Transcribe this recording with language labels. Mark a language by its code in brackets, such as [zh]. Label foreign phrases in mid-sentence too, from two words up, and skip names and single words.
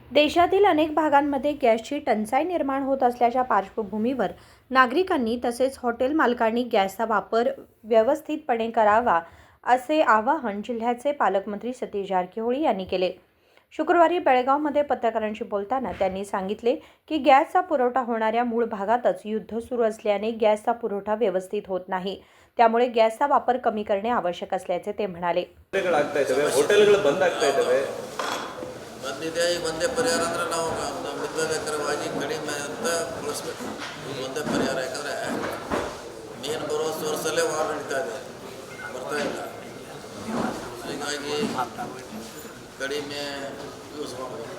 [mr] देशातील अनेक भागांमध्ये गॅसची टंचाई निर्माण होत असल्याच्या पार्श्वभूमीवर नागरिकांनी तसेच हॉटेल मालकांनी गॅसचा वापर व्यवस्थितपणे करावा असे आवाहन जिल्ह्याचे पालकमंत्री सतीश जारकिहोळी यांनी केले। शुक्रवारी बेळगावमध्ये पत्रकारांशी बोलताना त्यांनी सांगितले की गॅसचा पुरवठा होणाऱ्या मूळ भागातच युद्ध सुरू असल्याने गॅसचा पुरवठा व्यवस्थित होत नाही, त्यामुळे गॅसचा वापर कमी करणे आवश्यक असल्याचे ते म्हणाले। [kn] होटेलಗಳು ಬಂದ್ ಆಗ್ತಾ ಇದ್ದಾವೆ ಬಂದಿದೆ ಈ ಒಂದೇ ಪರಿಹಾರ ಅಂದ್ರೆ ನಾವು ಮಿತವ್ಯಯವಾಗಿ ಕಡಿಮೆ ಅಂತ ಬಳಸಬೇಕು। ಇದು ಒಂದೇ ಪರಿಹಾರ, ಯಾಕಂದರೆ ಮೀನು ಬರೋ ಸೋರ್ಸಲ್ಲೇ ವಾರ ನಡೀತಾ ಇದೆ, ಬರ್ತಾ ಇಲ್ಲ, ಹೀಗಾಗಿ ಕಡಿಮೆ ಯೂಸ್ ಮಾಡಬೇಕು।